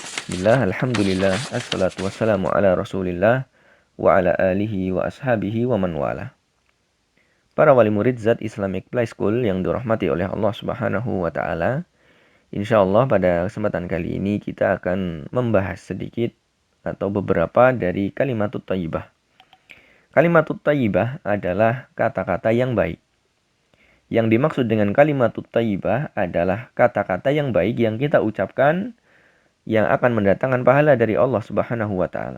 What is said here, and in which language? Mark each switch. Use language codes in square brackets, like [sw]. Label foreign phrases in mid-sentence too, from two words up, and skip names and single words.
[ar] بسم الله، الحمد لله، والصلاة والسلام على رسول الله، وعلى آله وأصحابه ومن والاه. [id] Para wali murid Zat Islamic Play School yang dirahmati oleh Allah [ar] سبحانه وتعالى, [id] insyaallah pada kesempatan kali ini kita akan membahas sedikit atau beberapa dari [ar] الكلمة الطيبة. الكلمة الطيبة [id] adalah kata-kata yang baik. Yang dimaksud dengan [ar] الكلمة الطيبة [id] adalah kata-kata yang baik yang kita ucapkan yang akan mendatangkan pahala dari Allah [ar] سبحانه وتعالى.